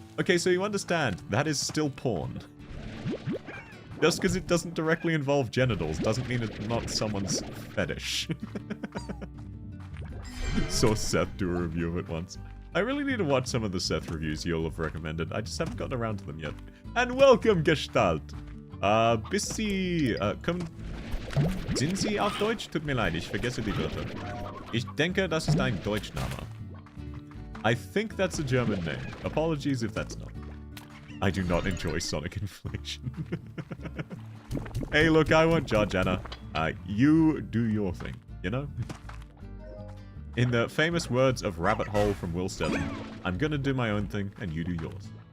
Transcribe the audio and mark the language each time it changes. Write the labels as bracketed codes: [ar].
[en] Okay, so you understand, that is still porn. Just because it doesn't directly involve genitals doesn't mean it's not someone's fetish. Saw Seth do a review of it once. I really need to watch some of the Seth reviews you'll have recommended. I just haven't gotten around to them yet. And welcome, Gestalt! [de] Bis Sie, sind Sie auf Deutsch? Tut mir leid, ich vergesse die Wörter. Ich denke, das ist ein Deutschname. [en] I think that's a German name. Apologies if that's not. I do not enjoy Sonic inflation. Hey, look, I won't judge, Anna. You do your thing, you know? In the famous words of Rabbit Hole from Will Steadman, I'm gonna do my own thing, and you do yours.